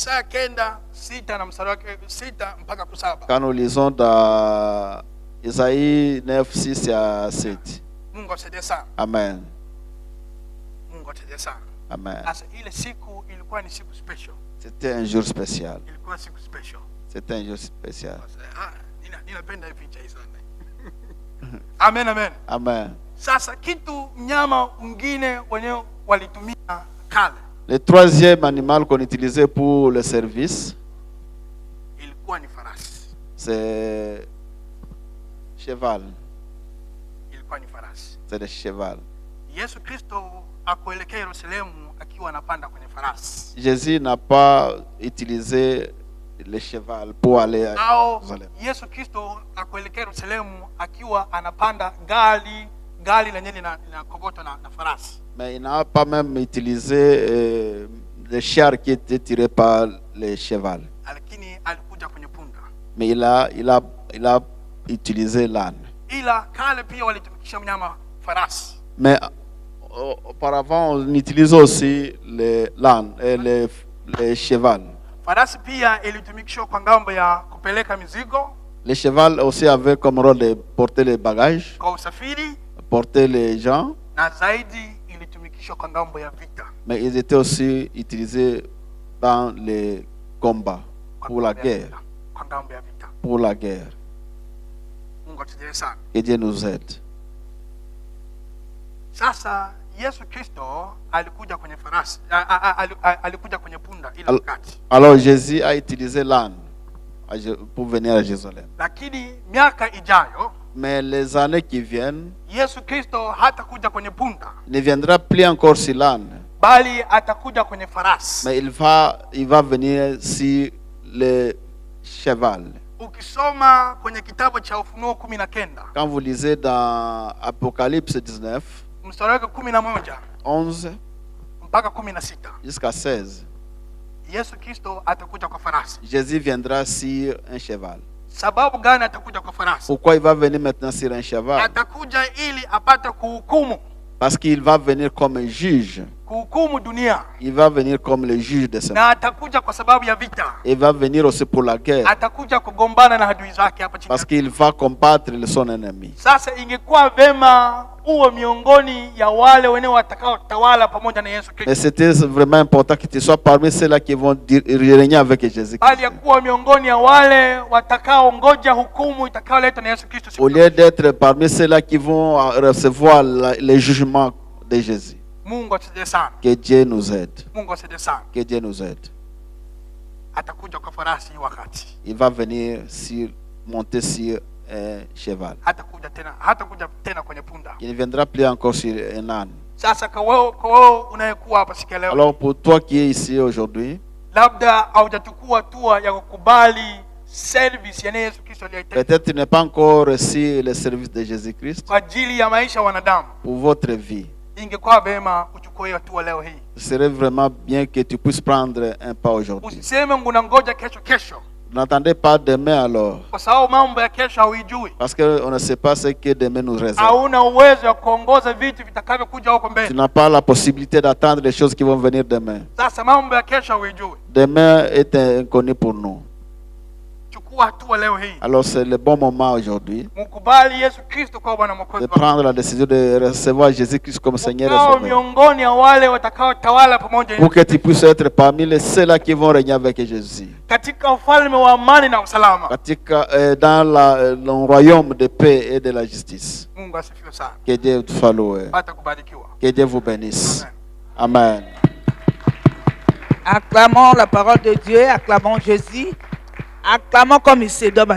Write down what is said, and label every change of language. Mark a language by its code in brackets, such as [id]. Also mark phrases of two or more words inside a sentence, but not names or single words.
[fr] Quand nous lisons dans Isaïe 9, 6 à 7. Amen. Amen. C'était un jour spécial. C'était un jour spécial. Amen, amen. Amen. [sw] Sasa kitu mnyama mwingine wenyewe walitumia kale. [fr] Le troisième animal qu'on utilisait pour le service, [sw] ilikuwa ni farasi. [fr] C'est cheval. [sw] Ilikuwa ni farasi. [fr] C'est le cheval. [sw] Yesu Kristo akuelekea Yerusalemu akiwa anapanda kwenye farasi. [fr] Jésus n'a pas utilisé le cheval pour aller à Jérusalem. [sw] Yesu Kristo akuelekea Yerusalemu akiwa anapanda gali lenye linakogotwa na farasi. [fr] Mais il n'a pas même utilisé le char qui était tiré par le cheval. [sw] Lakini alikuja kwenye punda. [fr] Mais il a utilisé l'âne. [sw] Ila kale pia walitumikisha mnyama farasi. [fr] Mais auparavant on utilisait aussi l'âne et le cheval. [sw] Farasi pia ilitumikishwa kwa ngambo ya kupeleka mizigo. [fr] Le cheval aussi avait comme rôle de porter les bagages, [sw] kwa usafiri, [fr] porter les gens. [sw] Na zaidi ilitumikishwa kwa ngambo ya vita. [fr] Mais ils étaient aussi utilisés dans les combats, pour la guerre. [sw] Kwa ngambo ya vita. [fr] Pour la guerre. [sw] Mungu atujalie sana. [fr] Que Dieu nous aide. [sw] Sasa Yesu Kristo alikuja kwenye farasi, alikuja kwenye punda ile wakati. [fr] Alors Jésus a utilisé l'âne pour venir à Jérusalem. [sw] Lakini miaka ijayo, [fr] mais les années qui viennent, [sw] Yesu Kristo hatakuja kwenye punda. [fr] Ne viendra plus encore sur l'âne. [sw] bali atakuja kwenye farasi. [fr] mais il va venir sur le cheval. [sw] Ukisoma kwenye kitabu cha Ufunuo 19, [fr] Quand vous lisez dans Apocalypse 19, [sw] mstari wake 11 [fr] 11 [sw] mpaka 16, [fr] jusqu'à 16, [sw] Yesu Kristo atakuja kwa farasi. [fr] Jésus viendra sur un cheval. [sw] Sababu gani atakuja kwa farasi? [fr] Pourquoi il va venir maintenant sur un cheval? [sw] Atakuja ili apate kuhukumu, [fr] Parce qu'il va venir comme un juge. [sw] kuhukumu dunia. [fr] Il va venir comme le juge de ce monde. [sw] Na atakuja kwa sababu ya vita. [fr] Il va venir aussi pour la guerre. [sw] Atakuja kugombana na adui zake hapa chini. [fr] Parce qu'il va combattre son ennemi. [sw] Sasa ingekuwa vema uwe miongoni ya wale wenyewe watakao tawala pamoja na Yesu [fr] Et [sw] Kristo. [fr] c'était vraiment important que tu sois parmi ceux-là qui vont régner avec Jésus. [sw] Bali ya kuwa miongoni ya wale watakao ngoja hukumu itakayoletwa na Yesu Kristo siku [fr] Au [sw] ya [fr] lieu d'être parmi ceux-là qui vont recevoir les jugements de Jésus. [sw] Mungu atusaidie sana. [fr] Que Dieu nous aide. [sw] Mungu atusaidie sana. [fr] Que Dieu nous aide. [sw] Atakuja kwa farasi wakati. [fr] Il va venir monter sur un cheval. [sw] Hatakuja tena kwenye punda. [fr] Il ne viendra plus encore sur un âne. [sw] Sasa kwa wewe unayekuwa hapa siku ya leo. [fr] Alors pour toi qui es ici aujourd'hui, [sw] Labda haujachukua hatua ya kukubali service ya Yesu Kristo aliyoitoa [fr] peut-être tu n'as pas encore reçu le service de Jésus-Christ [sw] kwa ajili ya maisha ya wanadamu. [fr] pour votre vie. [sw] Ingekuwa vema uchukue hatua leo hii. [fr] Ce serait vraiment bien que tu puisses prendre un pas aujourd'hui. [sw] Usiseme ngunangoja kesho. [fr] N'attendez pas demain alors, [sw] Kwa sababu mambo ya kesho hauijui. [fr] parce qu'on ne sait pas ce que demain nous réserve. [sw] Hauna uwezo wa kuongoza vitu vitakavyokuja huko [fr] Tu [sw] mbele. [fr] n'as pas la possibilité d'attendre les choses qui vont venir demain. [sw] Sasa mambo ya kesho hauijui. [fr] Demain est inconnu pour nous. [sw] Chukua hatua leo hii. [fr] Alors c'est le bon moment aujourd'hui [sw] Mkubali Yesu Kristo kwa Bwana Mwokozi [fr] de [sw] wako. [fr] prendre la décision de recevoir Jésus-Christ comme Seigneur et [sw] Ukao [fr] Sauveur. [sw] miongoni ya wale watakao tawala pamoja [fr] Pour que tu puisses être parmi ceux-là qui vont régner avec Jésus. [sw] katika ufalme wa amani na usalama. [fr] Dans le royaume de paix et de la justice. [sw] Mungu asifiwe sana. [fr] Que Dieu te loue. [sw] Hata kubarikiwa. [fr] Que Dieu vous bénisse. Amen. Amen. Acclamons la parole de Dieu, acclamons Jésus, acclamons comme il se doit.